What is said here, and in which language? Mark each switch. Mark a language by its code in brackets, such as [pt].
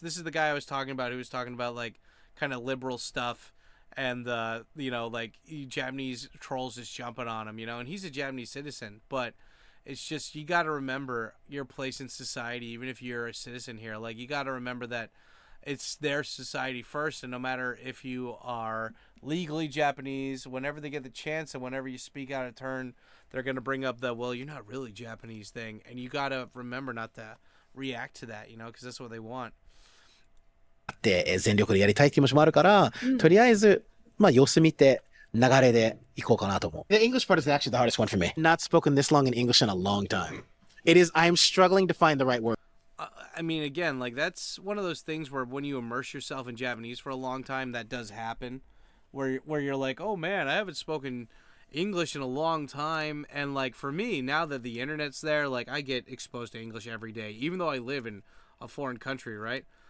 [en] This is the guy I was talking about, who was talking about, like, kind of liberal stuff, and, you know, like, Japanese trolls just jumping on him, you know, and he's a Japanese citizen, but it's just, you got to remember your place in society, even if you're a citizen here. Like, you got to remember that it's their society first, and no matter if you are legally Japanese, whenever they get the chance and whenever you speak out of turn, they're going to bring up the, well, you're not really Japanese thing, and you got to remember not to react to that, because that's what they want. [ja] って全力でやりたい気持ちもあるから、とりあえず様子見て流れで行こうかなと思う。 [en] The English part is actually the hardest one for me. Not spoken this long in English in a long time. It is. I'm struggling to find the right word. I mean, again, like that's one of those things where when you immerse yourself in Japanese for a long time, that does happen, where you're like, oh man, I haven't spoken English in a long time, and like for me, now that the internet's there, like I get exposed to English every day, even though I live in a foreign country, right?